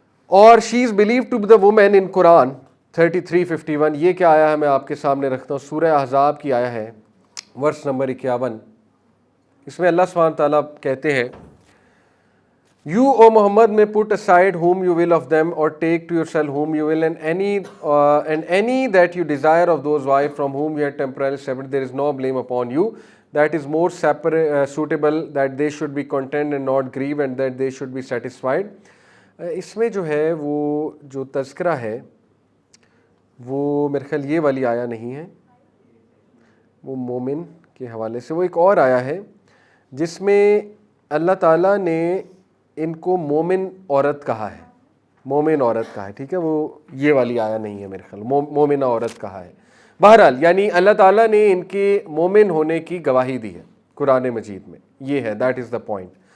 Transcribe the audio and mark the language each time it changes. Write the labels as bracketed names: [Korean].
[Urdu] اور [English] she is believe to be the woman in Quran [Urdu] 33:51۔ یہ کیا آیا ہے میں آپ کے سامنے رکھتا ہوں، سورہ احزاب کی آیا ہے، ورس نمبر 51۔ اس میں اللہ سبحانہ تعالیٰ کہتے ہیں [English] You, O Muhammad, may put aside whom you will of them, or take to yourself whom you will, and any that you desire of those wives from whom you are temporarily separate. There is no blame upon you. That is more suitable that they should be content and not grieve, and that they should be satisfied. [Urdu] اس میں جو ہے وہ جو تذکرہ ہے وہ میرے خیال یہ والی آیا نہیں ہے، وہ مومن کے حوالے سے، وہ ایک اور آیا ہے جس میں اللہ تعالیٰ نے ان کو مومن عورت کہا ہے، مومن عورت کہا ہے، ٹھیک ہے، وہ یہ والی آیا نہیں ہے میرے خیال، مومنہ عورت کہا ہے۔ بہرحال یعنی اللہ تعالیٰ نے ان کے مومن ہونے کی گواہی دی ہے قرآن مجید میں، یہ ہے، [English] That is the point.